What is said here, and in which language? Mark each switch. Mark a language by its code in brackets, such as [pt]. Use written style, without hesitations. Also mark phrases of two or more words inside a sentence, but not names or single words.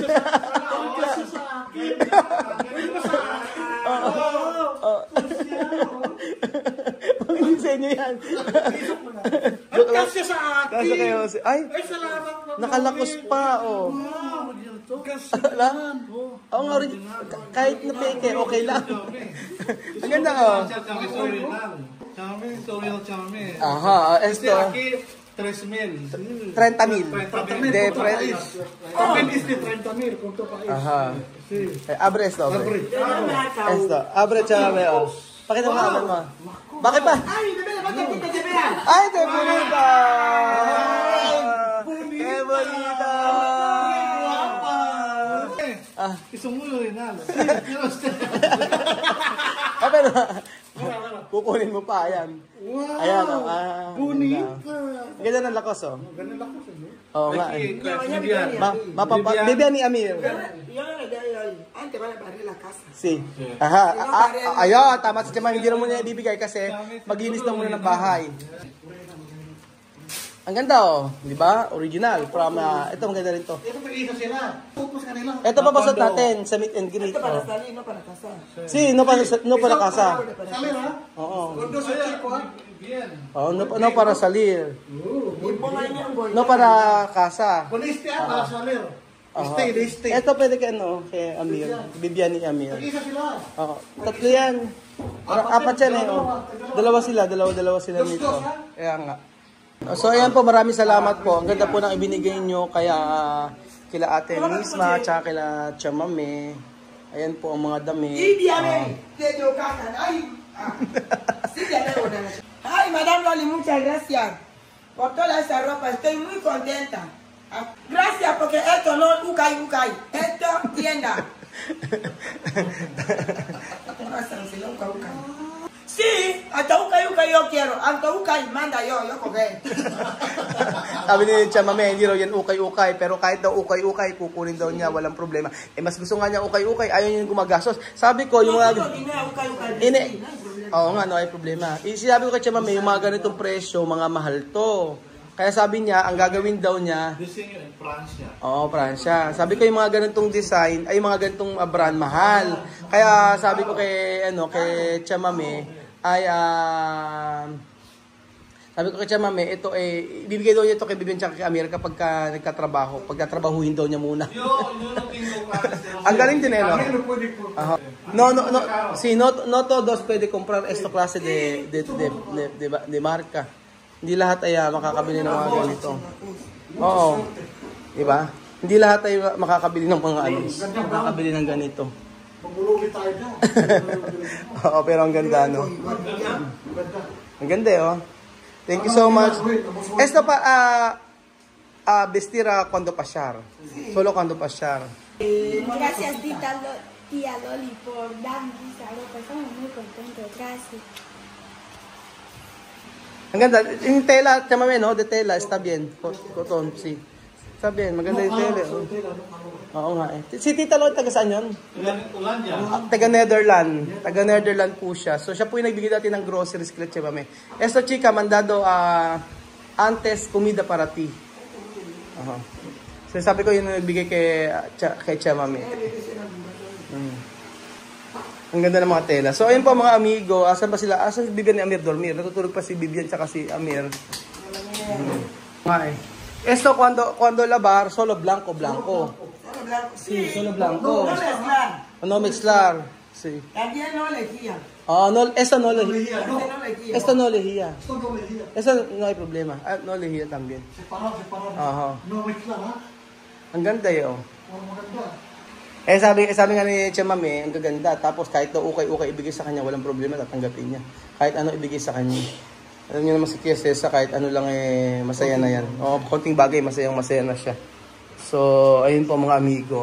[tl] Hindi sa inyo yan. Kasya sa akin. Kasya kayo. Ay, nakalakos pa, oh. Oo nga rin. Kahit na peke, okay lang. Ang ganda, oh. Chame. [es] Aha, esto. Aquí, 3,000. 30,000. De También es de 30,000. ¿Cuánto país? Ajá. Sí. Abre esto, abre. Abre. Esto, abre, [tl] Chame, oh. Pakita mo naman mo. Bakit pa? Ay, [es] de bonita! ¡Qué bonita! Es un muy original. Pero, [tl] kukunin mo pa, ayan. Wow! Ayan, oh. Bonita! Ang ganda ng lakos, oh. Ganun ako sa inyo. Oo nga. Bibian ni Amir. [es] Antes van a barrer la casa. [tl] Si. Aha. Ayun, tama si Chaman. Hindi na muna ibibigay kasi maglinis na muna ng bahay. Ang ganda oh, di ba? [en] Original from [tl] ito maganda rin to. Ito may isa sila. Focus kanila. Ito papasok natin sa [en] meet and greet. [tl] Ito para Oh. [es] salir, no para casar. Si, no para casa. Salir ha? [tl] Oo. [es] Kundo sa chico ha? Bien. Oh, no para salir. [tl] Ipo nga niya ang gold. [es] No para casa. Kung este para salir. [en] Stay. [tl] Ito pwede kay ano, kay Amir. Bibian ni Amir. Isa sila. Oo. Tatlo yan. Apat yan eh. Oh. Dalawa sila nito. Kaya nga. So ayan po, maraming salamat po. Ang ganda po ng ibinigay nyo kaya kila Ate Misma, tsaka kila Chamame. Ayan po ang mga damit. Ay, [es] Madame Loli, muchas gracias por toda esa ropa. Estoy muy contenta. Gracias porque esto no ukay. Esto tienda. Sí, hasta ukay yo quiero. Hasta ukay manda yo coge. [tl] Sabi ni Chamame, hindi raw yan ukay-ukay. Pero kahit daw ukay-ukay, kukunin daw niya, walang problema. Eh, mas gusto nga niya ukay-ukay, ayaw niya yung gumagastos. Sabi ko, yung mga... Oo nga, [es] no, ay problema. [tl] Sinabi ko kay Chamame, yung mga ganitong presyo, mga mahal to. Kaya sabi niya, ang gagawin daw niya... [en] Design in Francia. [tl] Oo, Francia. Sabi ko yung mga ganitong design, ay mga ganitong brand, mahal. Kaya sabi ko kay Chamame, ay... sabi ko kay Chamame, ito eh, ibibigay daw niya ito kay Bibian tsaka kay Amir kapag nagkatrabaho. Pagkatrabahuhin daw niya muna. Ang galing din eh, no? [es] No, si no todos pwede comprar esta klase de marca. [tl] Hindi lahat ay makakabili ng mga ganito. Oo. Diba? Hindi lahat ay makakabili ng mga makakabili ng ganito. Magbululi tayo dyan. Oo, pero ang ganda, no? Ang ganda, oh. [en] Thank you so much. [es] Esto pa, vestir cuando pasar. Solo cuando pasar. Gracias, tía Loli, por darnos esa ropa. Estamos muy contentos. Gracias. [tl] Ang ganda. Yung tela, Chamame, [es] no? De tela, está bien. Cotton, sí. Está bien, [tl] maganda yung tela. Oh. Oo nga eh. Si Tita Loli, taga saan yun? Taga Netherland po siya. So siya po yung nagbigay natin ng groceries kila Chamame. [es] Esto chica, mandado antes comida para ti. [tl] So sabi ko yun yung nagbigay kay Chamame. Ang ganda ng mga tela. So ayun po mga amigo, asan ba sila? Asan si Bibian ni Amir dormir? Natutulog pa si Bibian tsaka si Amir. Nga eh. [es] Esto cuando lavar, solo blanco. Sí, solo blanco. No mezclar. Sí. También no elegía. No, esto no lejía. Esto no elegía. Esto no lejía. Esto no hay problema. No lejía también. Separado. Aha. No mezclar ha? [tl] Ang ganda yun. Maganda. Sabi nga ni Chamame, ang gaganda. Tapos kahit daw ukay-ukay ibigay sa kanya, walang problema, tatanggapin niya. Kahit ano ibigay sa kanya. Alam niyo naman si Tia Cesa, kahit ano lang masaya na yan. Konting bagay, masaya na siya. So, ayun po mga amigo.